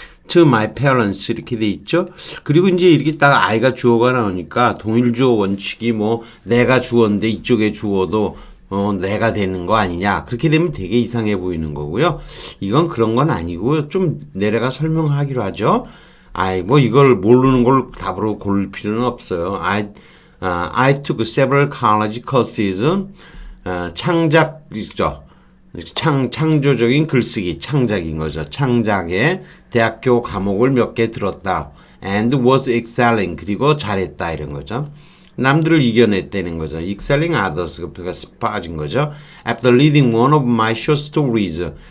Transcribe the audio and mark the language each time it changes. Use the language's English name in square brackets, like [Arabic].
[English] To my parents [Korean] 이렇게 돼 있죠. 그리고 이제 이렇게 딱 I가 주어가 나오니까 동일 주어 원칙이 뭐 내가 주어인데 이쪽에 주어도 내가 되는 거 아니냐. 그렇게 되면 되게 이상해 보이는 거고요. 이건 그런 건 아니고요. 좀 내려가 설명하기로 하죠. 뭐 이걸 모르는 걸 답으로 고를 필요는 없어요. [English] I took several college courses. [Korean] 창작이죠. 창조적인 글쓰기, 창작인 거죠. 창작의 대학교 과목을 몇 개 들었다. [English] And was excelling. [Korean] 그리고 잘했다. 이런 거죠. 남들을 이겨냈다는 거죠. [English] Excelling others. [Korean] 가 빠진 거죠. [English] After reading one of my short stories.